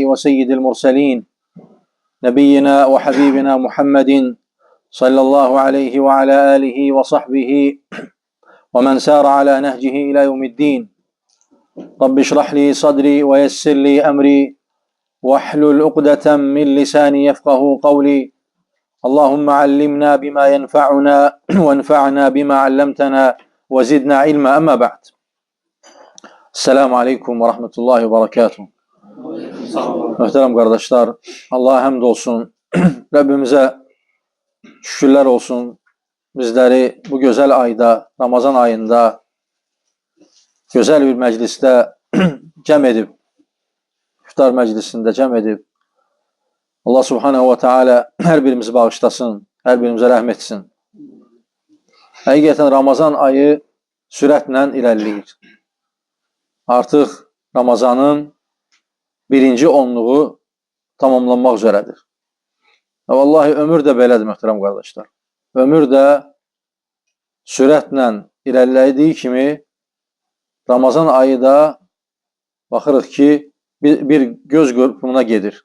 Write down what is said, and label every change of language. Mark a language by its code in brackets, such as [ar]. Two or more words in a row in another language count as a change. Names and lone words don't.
[ar] وسيد المرسلين نبينا وحبيبنا محمد صلى الله عليه وعلى آله وصحبه ومن سار على نهجه إلى يوم الدين رب اشرح لي صدري ويسر لي أمري واحلل عقدة من لساني يفقه قولي اللهم علمنا بما ينفعنا وانفعنا بما علمتنا وزدنا علما أما بعد. سلام عليكم ورحمة الله وبركاته. [tr] Muhterem kardeşler, Allah'a hamd olsun, Rabbimize şükürler olsun. Bizleri bu güzel ayda, Ramazan ayında güzel bir mecliste cem edip, iftar meclisinde cem edip, Allah [ar] سبحانه وتعالى [tr] her birimizi bağışlasın, her birimize rahmet etsin. [az] Həqiqətən Ramazan ayı sürətlə irəliləyir. Artıq Ramazanın birinci onluğu tamamlanmaq üzrədir. Vallahi ömür də belədir, möhtərəm qardaşlar. Ömür də sürətlə irəlilədiyi kimi Ramazan ayı da baxırıq ki bir göz qırpımına gedir.